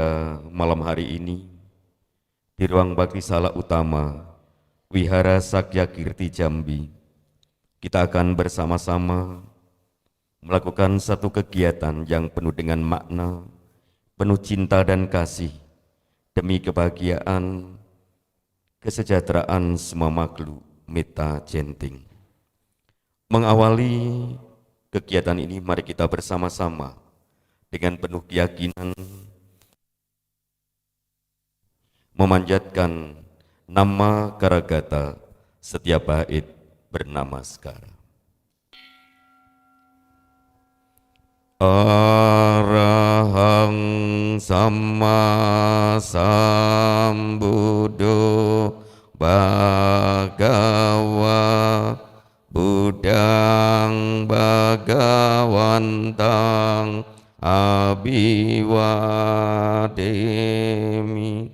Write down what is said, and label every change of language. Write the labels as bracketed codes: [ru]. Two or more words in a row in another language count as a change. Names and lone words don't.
[id] malam hari ini di ruang bakti sala utama Wihara Sakyakirti Jambi, kita akan bersama-sama melakukan satu kegiatan yang penuh dengan makna, penuh cinta dan kasih demi kebahagiaan, kesejahteraan semua makhluk metta centing. Mengawali kegiatan ini, mari kita bersama-sama dengan penuh keyakinan memanjatkan nama Karagata setiap bait bernamaskara. [pi] Arahang Samma Sambuddho Bhagava Buddhang Bhagawantang Abhiwademi.